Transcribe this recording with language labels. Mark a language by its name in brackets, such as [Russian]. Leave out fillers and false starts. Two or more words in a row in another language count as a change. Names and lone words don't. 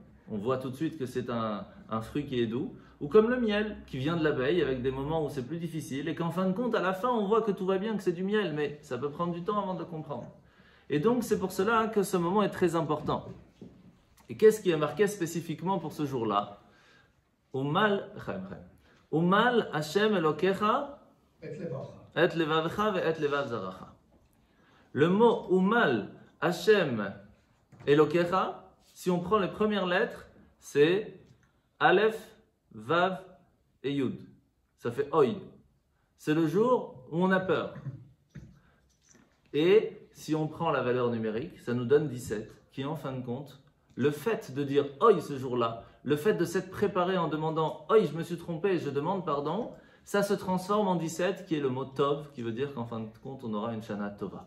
[French] On voit tout de suite que c'est un fruit qui est doux, ou comme le miel qui vient de l'abeille avec des moments où c'est plus difficile et qu'en fin de compte, à la fin, on voit que tout va bien, que c'est du miel, mais ça peut prendre du temps avant de le comprendre. Et donc, c'est pour cela que ce moment est très important. Et qu'est-ce qui est marqué spécifiquement pour ce jour-là? [Hebrew] ומל ה' אלקיך את לבבך ואת לבב זרעך. [French] Le mot [Hebrew] ומל ה' אלקיך, [French] si on prend les premières lettres, c'est Aleph, Vav et Yud. Ça fait Oy. C'est le jour où on a peur. Et si on prend la valeur numérique, ça nous donne 17, qui est en fin de compte, le fait de dire Oy ce jour-là, le fait de s'être préparé en demandant Oy, je me suis trompé, je demande pardon, ça se transforme en 17, qui est le mot Tov, qui veut dire qu'en fin de compte, on aura une [Hebrew] שנה טובה.